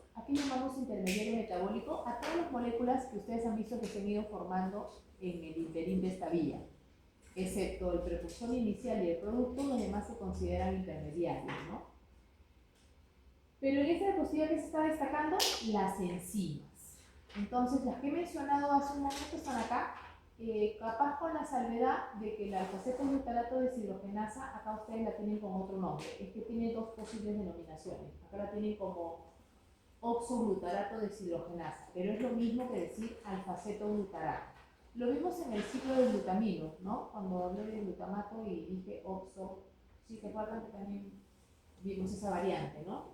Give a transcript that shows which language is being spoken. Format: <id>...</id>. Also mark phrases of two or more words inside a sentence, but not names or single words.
<es>Aquí llamamos intermediario metabólico a todas las moléculas que ustedes han visto que se han ido formando en el interín de esta vía, excepto el precursor inicial y el producto, donde más se consideran intermediarios, ¿no? Pero en esta diapositiva que se está destacando, las enzimas. Entonces, las que he mencionado hace un momento están acá. Capaz con la salvedad de que la alfaceto-glutarato deshidrogenasa, acá ustedes la tienen con otro nombre, es que tiene dos posibles denominaciones. Acá la tienen como oxoglutarato deshidrogenasa, pero es lo mismo que decir alfaceto-glutarato. Lo vimos en el ciclo del glutamino, ¿no? Cuando hablé del glutamato y dije oxo, sí, se acuerdan que también vimos esa variante, ¿no?</es>